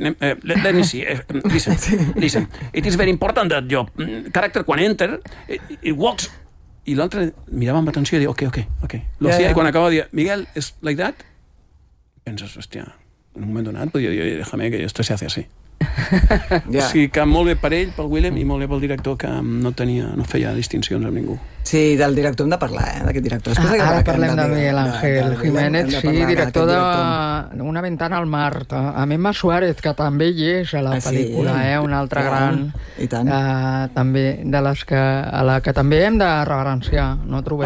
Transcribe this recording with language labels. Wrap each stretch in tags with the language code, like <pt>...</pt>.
<en>let me see, listen, it is very important that your character, when enter, it walks...</en> <ca>I l'altre mirava amb atenció i diu, ok.</ca> <es>Lo hacía,</es> <ca>i quan acaba dir, Miguel,</ca> <en>is like that?</en> <ca>Penses, hòstia, en un moment donat podria dir,</ca> <es>oye, déjame que esto se hace así.</es> <en>Yeah.</en> <ca>O sigui que molt bé per ell, pel Willem, i molt bé pel director, que no feia distincions amb ningú. Sí, del director hem de parlar, d'aquest director. Ara parlem de Miguel Ángel Jiménez, director d'Una ventana al mar, amb Emma Suárez, que també hi és a la pel·lícula, una altra gran, també de les que, a la que també hem de reverenciar, no trobeu?</ca>